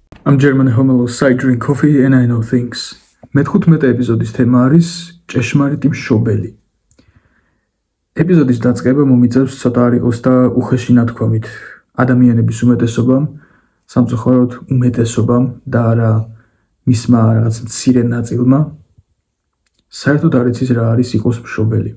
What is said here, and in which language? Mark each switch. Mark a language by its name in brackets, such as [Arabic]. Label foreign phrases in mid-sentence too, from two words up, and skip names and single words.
[English] I'm German homelos, I drink coffee and I know things. [Georgian] მე-15 ეპიზოდის თემა არის ჭეშმარიტი მშობელი. ეპიზოდის დაწყება მომიწევს ცოტა არ იყოს და უხეში ნათქვამით ადამიანების უმეტესობამ, სამწუხაროდ უმეტესობამ და არა მისმა რაღაც მცირე ნაწილმა საერთოდ არ იცის რა არის იყოს მშობელი.